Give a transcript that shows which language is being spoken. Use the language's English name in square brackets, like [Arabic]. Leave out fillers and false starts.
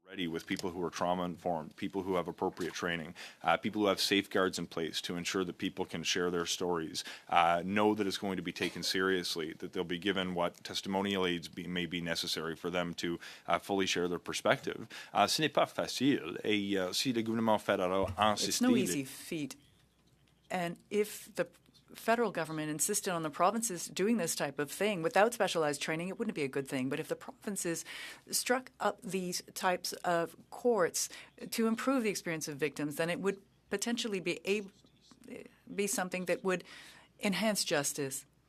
[English] With people who are trauma-informed, people who have appropriate training, people who have safeguards in place to ensure that people can share their stories, know that it's going to be taken seriously, that they'll be given what testimonial aids may be necessary for them to fully share their perspective. [French] Ce n'est pas facile, et si le gouvernement fédéral insiste... [English] It's no easy feat. And if the federal government insisted on the provinces doing this type of thing without specialized training, it wouldn't be a good thing. But if the provinces struck up these types of courts to improve the experience of victims, then it would potentially be something that would enhance justice.